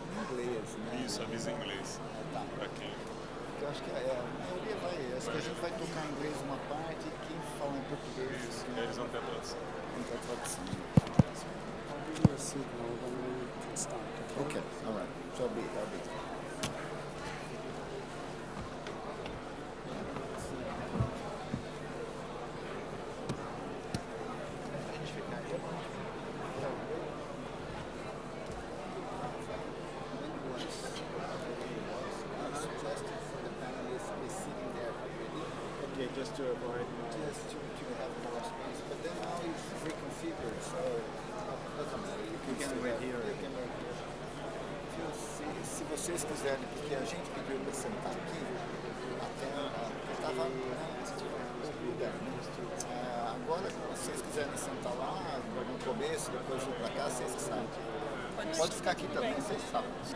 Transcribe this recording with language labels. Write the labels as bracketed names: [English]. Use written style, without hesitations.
[Portuguese] Inglês, né? Isso, avisa em inglês. Tá. Pra quem. Eu acho que a maioria vai. Acho que a gente vai tocar em inglês uma parte e quem fala em português. Isso, eles vão ter a tradução. Não tem tradução. [English] I'll give you a signal when we can start. Okay, all right. So I'll be. Okay, just to avoid Just to have more space, but then now it's reconfigured, so doesn't matter. You can wait here. You can wait here. [Portuguese] Se vocês quiserem, porque a gente pediu para sentar aqui, até estava lugar, né? Agora, se vocês quiserem sentar lá, no começo, depois vir para cá, vocês que sabem. Pode ficar aqui também, vocês sabem.